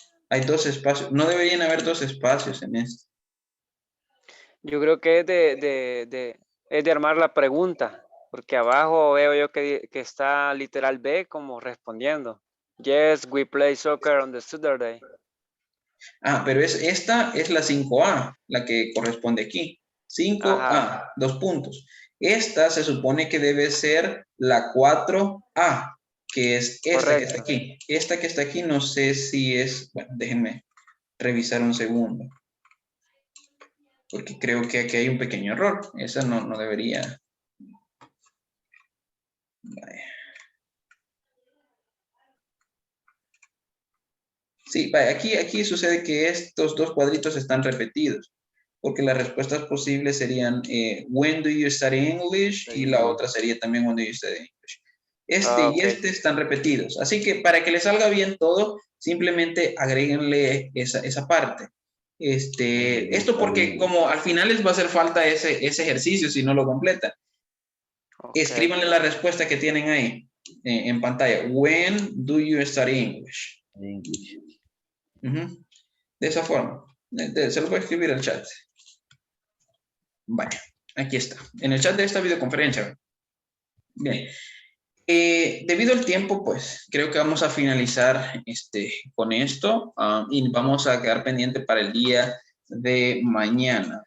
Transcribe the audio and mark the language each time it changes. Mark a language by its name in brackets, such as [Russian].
[Spanish] Hay 2 espacios. No deberían haber 2 espacios en esto. Yo creo que es de armar la pregunta, porque abajo veo yo que está literal B como respondiendo. [English] Yes, we play soccer on the Saturday. [Spanish] Pero esta es la 5A, la que corresponde aquí. 5A, Ajá. 2 puntos. Esta se supone que debe ser la 4A, que es esta que está aquí. Esta que está aquí no sé si es... Bueno, déjenme revisar un segundo. Porque creo que aquí hay un pequeño error. Esa no debería... Vaya. Sí, aquí sucede que estos 2 cuadritos están repetidos, porque las respuestas posibles serían [English] when do you study English [Spanish] y la otra sería también when do you study English. Y este están repetidos, así que para que les salga bien todo, simplemente agréguenle esa parte. Esto porque como al final les va a hacer falta ese ejercicio si no lo completan. Escríbanle la respuesta que tienen ahí en pantalla. [English] When do you study English? [Spanish] De esa forma. Se lo voy a escribir al chat. Vaya, aquí está. En el chat de esta videoconferencia. Bien. Debido al tiempo, pues creo que vamos a finalizar con esto y vamos a quedar pendiente para el día de mañana.